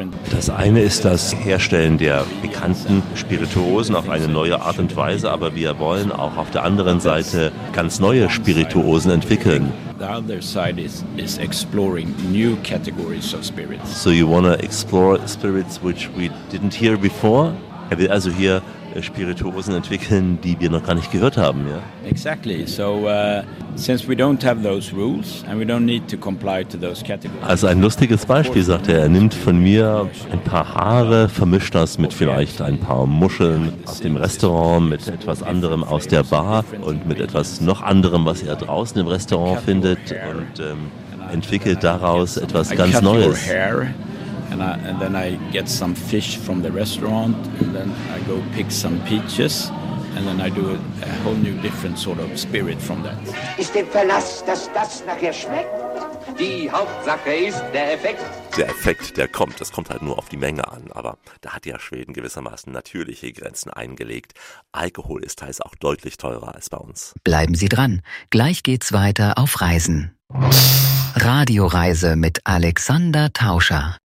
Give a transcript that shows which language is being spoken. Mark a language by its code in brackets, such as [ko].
[de] Das eine ist das Herstellen der bekannten Spirituosen auf eine neue Art und Weise, aber wir wollen auch auf der anderen Seite ganz neue Spirituosen entwickeln. [en] The other side is exploring new categories of spirits. So you want to explore spirits which we didn't hear before? [de] Er will also hier Spirituosen entwickeln, die wir noch gar nicht gehört haben, ja? [en] Exactly. So since we don't have those rules and we don't need to comply to those categories. [de] Also ein lustiges Beispiel, sagt er. Er nimmt von mir ein paar Haare, vermischt das mit vielleicht ein paar Muscheln aus dem Restaurant, mit etwas anderem aus der Bar und mit etwas noch anderem, was er draußen im Restaurant findet, und entwickelt daraus etwas ganz Neues. [en] And then I get some fish from the restaurant, and then I go pick some peaches, and then I do a whole new different sort of spirit from that. [de] Ist der Verlass, dass das nachher schmeckt? Die Hauptsache ist der Effekt. Der Effekt, der kommt. Es kommt halt nur auf die Menge an. Aber da hat ja Schweden gewissermaßen natürliche Grenzen eingelegt. Alkohol ist teils auch deutlich teurer als bei uns. Bleiben Sie dran. Gleich geht's weiter auf Reisen. Radioreise mit Alexander Tauscher.